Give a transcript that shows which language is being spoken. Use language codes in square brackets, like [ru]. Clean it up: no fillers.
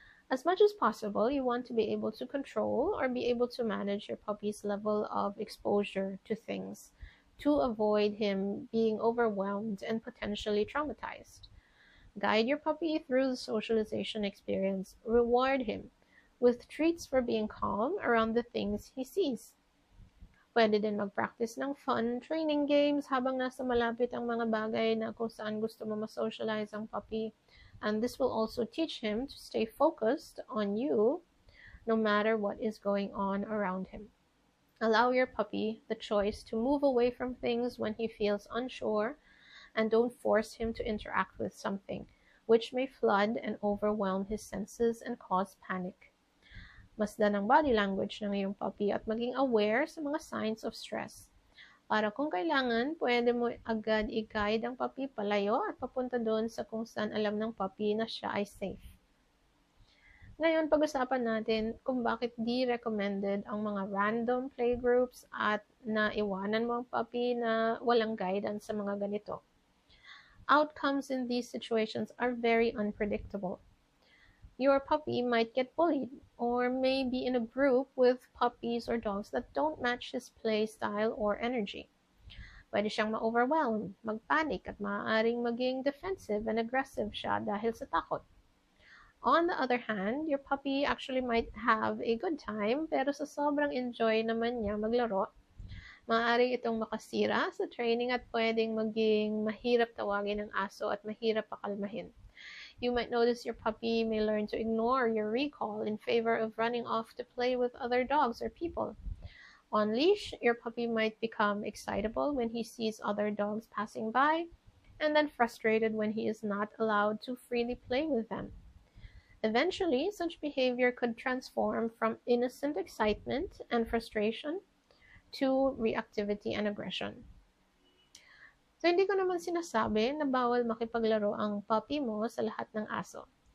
[en] As much as possible, you want to be able to control or be able to manage your puppy's level of exposure to things to avoid him being overwhelmed and potentially traumatized. Guide your puppy through the socialization experience. Reward him with treats for being calm around the things he sees. [tl] Pwede din mag-practice ng fun training games habang nasa malapit ang mga bagay na kung saan gusto mo ma-socialize ang puppy. [en] And this will also teach him to stay focused on you no matter what is going on around him. Allow your puppy the choice to move away from things when he feels unsure, and don't force him to interact with something, which may flood and overwhelm his senses and cause panic. [tl] Masdan ang body language ng iyong puppy at maging aware sa mga [en] signs of stress. [tl] Para kung kailangan, pwede mo agad i-guide ang puppy palayo at papunta doon sa kung saan alam ng puppy na siya ay safe. Ngayon, pag-usapan natin kung bakit di recommended ang mga random playgroups at naiwanan mo ang puppy na walang guidance sa mga ganito. [en] Outcomes in these situations are very unpredictable. Your puppy might get bullied or may be in a group with puppies or dogs that don't match his play style or energy. [tl] Pwede siyang ma-overwhelm, mag-panic at maaaring maging [en] defensive and aggressive [tl] siya dahil sa takot. [en] On the other hand, your puppy actually might have a good time [tl] pero sa sobrang enjoy naman niya maglaro, maaari itong makasira sa training at pwedeng maging mahirap tawagin ng aso at mahirap pakalmahin. [en] You might notice your puppy may learn to ignore your recall in favor of running off to play with other dogs or people. On leash, your puppy might become excitable when he sees other dogs passing by, and then frustrated when he is not allowed to freely play with them. Eventually, such behavior could transform from innocent excitement and frustration to reactivity and aggression. [tl] So, hindi ko naman sinasabi na bawal makipaglaro ang puppy mo sa lahat ng aso.